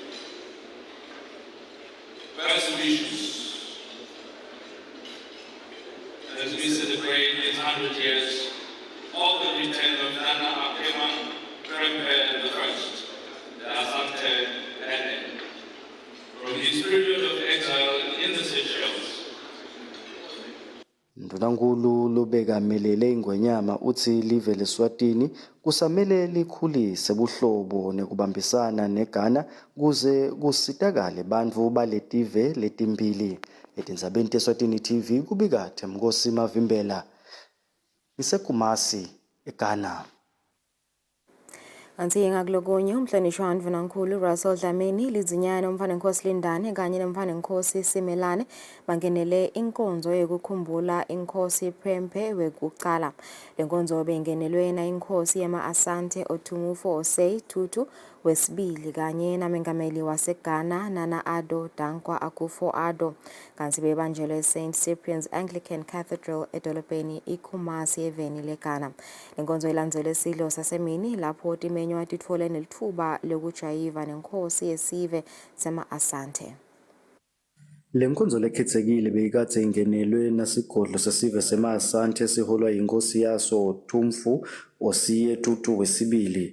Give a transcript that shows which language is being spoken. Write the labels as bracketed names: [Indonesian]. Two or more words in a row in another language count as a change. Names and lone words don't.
[English] best wishes as we celebrate these 100 years of the return of Nana Akema Krempe I, the Asante Ene, from his period of exile in the Seychelles. [Swati] Ndvunankhulu lobekamelele ingwenyama uthi live leSwatini kusamele likhulise buhlobo nekubambisana neGhana kuze kusitakale bantfu baletive letimbili. Etindzabeni teSwatini TV kubika Themkosi Mavimbela ngiseKumasi eGhana. Kanti ngakulokunye umhlonishwa Ndvunankhulu Russell Dlamini lizinyane umfanenkosi Lindane kanye nomfanenkosi Simelane bangenele inkonzo yokukhumbula inkosi Prempeh wekucala. Lenkonzo bengenelwe na inkosi yama Asante Otumfuo Osei Tutu wesibili kanye namengameli waseGhana Nana Addo Dankwa Akufo-Addo. Kanti bebanjelwe St Cyprian's Anglican Cathedral edolobheni iKumasi eveni leGhana. Lenkonzo ilandzelwe isidlo sasemini lapho timenywa titfole nelitfuba lokujayiva nenkosi yesive sema Asante. Lenkonzo lekhetsekile beyikade ingenelwe nasigodlo sesive sema Asante siholwa yinkosi yaso Otumfuo Osei Tutu wesibili.